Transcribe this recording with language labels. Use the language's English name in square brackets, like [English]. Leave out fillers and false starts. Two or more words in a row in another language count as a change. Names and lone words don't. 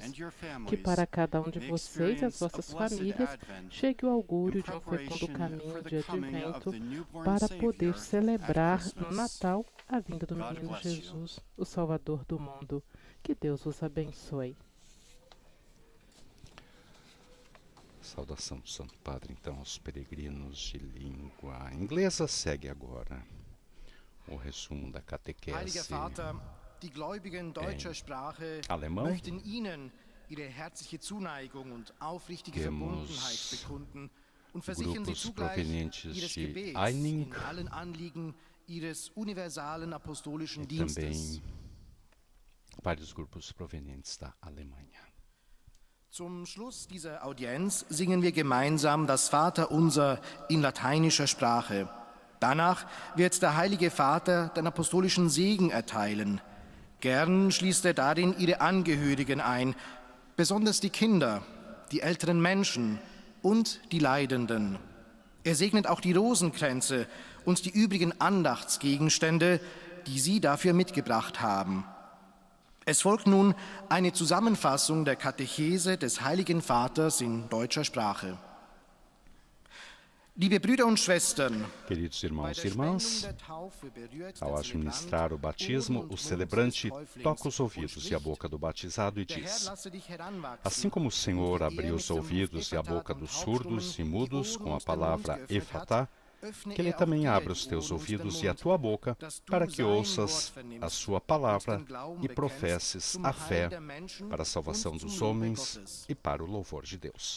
[Portuguese] Que para cada um de vocês e as vossas famílias chegue o augúrio de um fecundo caminho de advento para poder celebrar no Natal a vinda do menino Jesus, o Salvador do mundo. Que Deus vos abençoe. Saudação do Santo Padre, então, aos peregrinos de língua inglesa. Segue agora o resumo da catequese [German] Die Gläubigen deutscher Sprache [Portuguese] alemão. [German] Möchten Ihnen ihre herzliche Zuneigung und aufrichtige Verbundenheit bekunden und versichern Sie zugleich Ihres Gebets in allen Anliegen Ihres universalen apostolischen Dienstes. [Portuguese] Vários grupos provenientes da Alemanha. [German] Zum Schluss dieser Audienz singen wir gemeinsam das Vaterunser in lateinischer Sprache. Danach wird der Heilige Vater den apostolischen Segen erteilen. Gern schließt er darin ihre Angehörigen ein, besonders die Kinder, die älteren Menschen und die Leidenden. Er segnet auch die Rosenkränze und die übrigen Andachtsgegenstände, die Sie dafür mitgebracht haben. Es folgt nun eine Zusammenfassung der Katechese des Heiligen Vaters in deutscher Sprache. Liebe Brüder und Schwestern, [Portuguese] queridos irmãos e irmãs, ao administrar o batismo, o celebrante toca os ouvidos e a boca do batizado e diz: assim como o Senhor abriu os ouvidos e a boca dos surdos e mudos com a palavra Efatá, que Ele também abra os teus ouvidos e a tua boca, para que ouças a sua palavra e professes a fé para a salvação dos homens e para o louvor de Deus.